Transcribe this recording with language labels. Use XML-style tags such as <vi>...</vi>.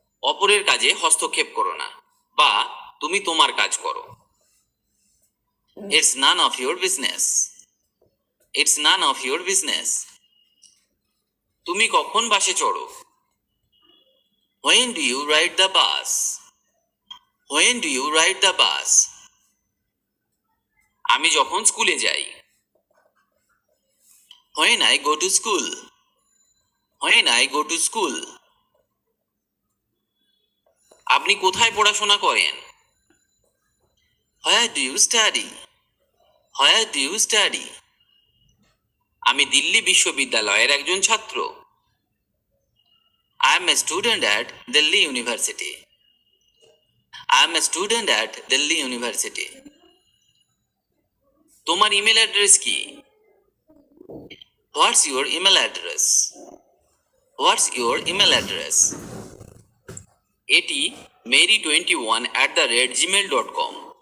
<bn>অপরের কাজে হস্তক্ষেপ করো না, বা তুমি তোমার কাজ করো।</bn> <en>It's none of your business. It's none of your business.</en> <bn>তুমি কখন বাসে চড়ো?</bn> <en>When do you ride the bus? When do you ride the bus?</en> <bn>আমি যখন স্কুলে যাই।</bn> <en>When I go to school. When I go to school.</en> <bn>আপনি কোথায় পড়াশোনা করেন?</bn> <en>Where do you study? Where do you study?</en> <bn>আমি দিল্লি বিশ্ববিদ্যালয়ের একজন ছাত্র।</bn> <en>I am a student at Delhi University. I am a student at Delhi University.</en> <bn>তোমার email address কি?</bn> <en>What's your email address? What's your email address? এটি mary21@gmail.com.</en>